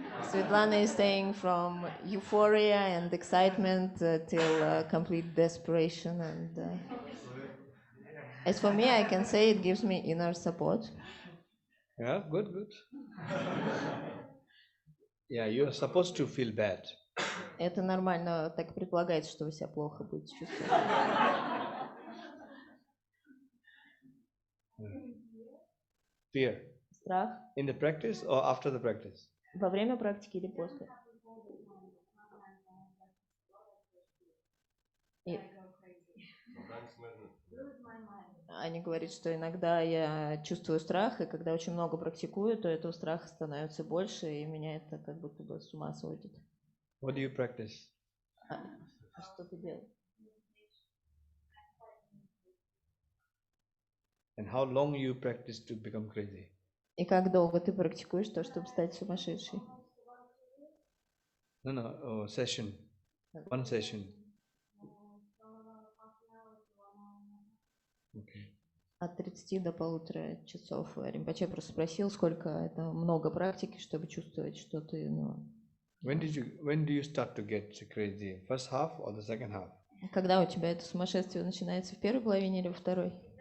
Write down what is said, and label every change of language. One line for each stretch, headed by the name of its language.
English: Svetlana is saying from euphoria and excitement till complete desperation. And as for me, I can say it gives me inner support. Yeah, good. Yeah, you're supposed to feel bad.
Russian: Это нормально, так предполагается, что вы себя плохо будете чувствовать.
English: Fear.
Russian: Страх.
English: In the practice or after the practice?
Russian: Во время практики или после? Аня говорит, что иногда я чувствую страх, и когда очень много практикую, то этого страха становится больше, и меня это как будто бы с ума сводит.
English: What do you practice?
Russian: Что ты делаешь?
English: And how long you practice to become crazy?
Russian: И как долго ты практикуешь то, чтобы стать сумасшедшей?
English: No, session. One session. Okay.
Russian: От 30 до 1,5 часов. Ринпоче просто спросил, сколько это много практики, чтобы чувствовать, что ты,
English: When do you start to get crazy? First half or the second half?
Russian: Когда у тебя это сумасшествие начинается, в первой половине или во второй?